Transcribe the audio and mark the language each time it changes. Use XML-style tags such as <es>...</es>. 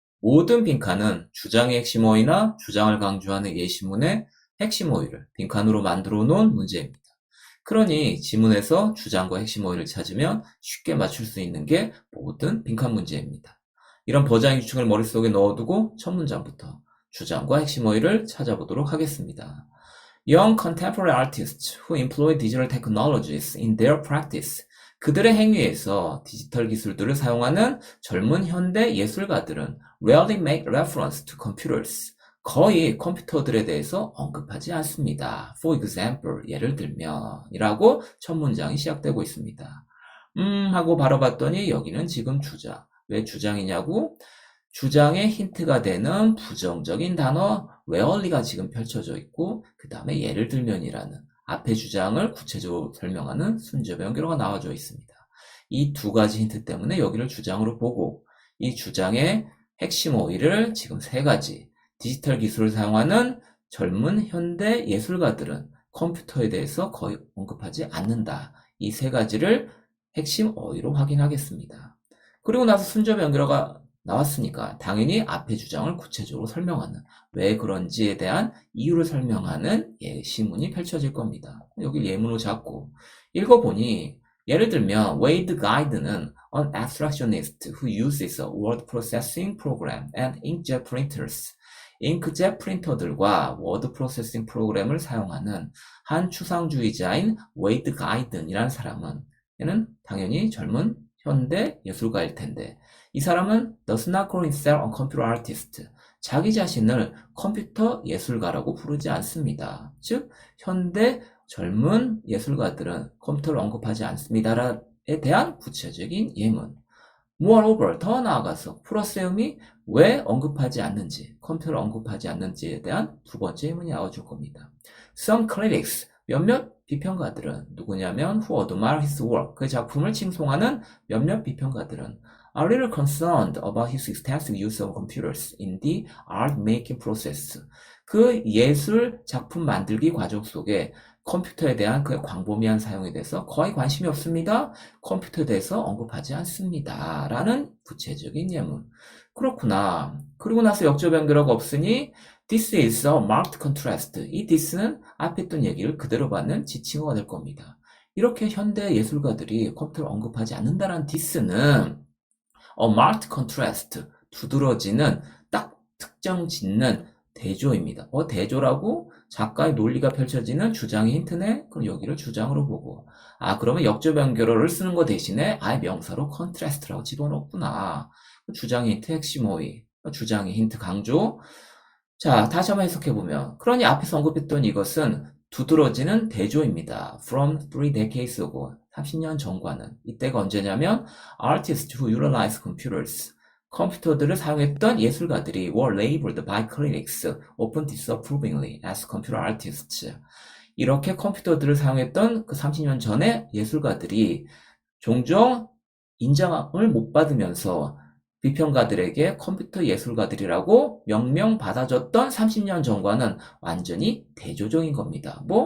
<ko>모든 빈칸은 주장의 핵심 어휘나 주장을 강조하는 예시문의 핵심 어휘를 빈칸으로 만들어 놓은 문제입니다. 그러니 지문에서 주장과 핵심 어휘를 찾으면 쉽게 맞출 수 있는 게 모든 빈칸 문제입니다. 이런 버장 유충을 머릿속에 넣어두고 첫 문장부터 주장과 핵심 어휘를 찾아보도록 하겠습니다.</ko> <en>Young contemporary artists who employ digital technologies in their practice.</en> <ko>그들의 행위에서 디지털 기술들을 사용하는 젊은 현대 예술가들은</ko> <en>rarely make reference to computers.</en> <ko>거의 컴퓨터들에 대해서 언급하지 않습니다.</ko> <en>For example,</en> <ko>예를 들면 이라고 첫 문장이 시작되고 있습니다. 하고 바로 봤더니 여기는 지금 주장. 왜 주장이냐고? 주장의 힌트가 되는 부정적인 단어 rarely가 지금 펼쳐져 있고 그 다음에 예를 들면이라는 앞의 주장을 구체적으로 설명하는 순접 연결어가 나와져 있습니다. 이 두 가지 힌트 때문에 여기를 주장으로 보고 이 주장의 핵심 어휘를 지금 세 가지 디지털 기술을 사용하는 젊은 현대 예술가들은 컴퓨터에 대해서 거의 언급하지 않는다. 이 세 가지를 핵심 어휘로 확인하겠습니다. 그리고 나서 순접 연결어가 나왔으니까 당연히 앞의 주장을 구체적으로 설명하는 왜 그런지에 대한 이유를 설명하는 예시문이 펼쳐질 겁니다. 여기 예문으로 잡고 읽어보니 예를 들면</ko> <en>Wade Guide는 an abstractionist who uses a word processing program and inkjet printers.</en> <ko>잉크젯 프린터들과 워드 프로세싱 프로그램을 사용하는 한 추상주의자인 웨이드 가이든이라는 사람은 얘는 당연히 젊은 현대 예술가일 텐데 이 사람은</ko> <en>does not call himself a computer artist.</en> <ko>자기 자신을 컴퓨터 예술가라고 부르지 않습니다. 즉 현대 젊은 예술가들은 컴퓨터를 언급하지 않습니다에 대한 구체적인 예문.</ko> <en>Moreover,</en> <ko>더 나아가서 프로세움이 왜 언급하지 않는지, 컴퓨터를 언급하지 않는지에 대한 두 번째 예문이 나와줄 겁니다.</ko> <en>Some critics,</en> <ko>몇몇 비평가들은 누구냐면</ko> <en>who admire his work,</en> <ko>그 작품을 칭송하는 몇몇 비평가들은</ko> <en>are little concerned about his extensive use of computers in the art-making process.</en> <ko>그 예술 작품 만들기 과정 속에 컴퓨터에 대한 그의 광범위한 사용에 대해서 거의 관심이 없습니다. 컴퓨터에 대해서 언급하지 않습니다. 라는 구체적인 예문. 그렇구나. 그리고 나서 역접 연결어가 없으니</ko> <en>This is a marked contrast.</en> <ko>이 this는 앞에 있던 얘기를 그대로 받는 지칭어가 될 겁니다. 이렇게 현대 예술가들이 컴퓨터를 언급하지 않는다는 this는</ko> <en>a marked contrast.</en> <ko>두드러지는 딱 특정 짓는 대조입니다. 대조라고 작가의 논리가 펼쳐지는 주장의 힌트네? 그럼 여기를 주장으로 보고 그러면 역접 연결어를 쓰는 거 대신에 아예 명사로 contrast라고 집어넣었구나. 주장의 힌트 핵심 어휘, 주장의 힌트 강조. 자, 다시 한번 해석해보면 그러니 앞에서 언급했던 이것은 두드러지는 대조입니다.</ko> <en>From 3 decades ago,</en> <ko>30년 전과는. 이때가 언제냐면</ko> <en>artists who utilize computers,</en> <ko>컴퓨터들을 사용했던 예술가들이</ko> <en>were labeled by critics often disapprovingly as computer artists.</en> <ko>이렇게 컴퓨터들을 사용했던 그 30년 전의 예술가들이 종종 인정을 못 받으면서 비평가들에게 컴퓨터 예술가들이라고 명명받아줬던 30년 전과는 완전히 대조적인 겁니다.</ko>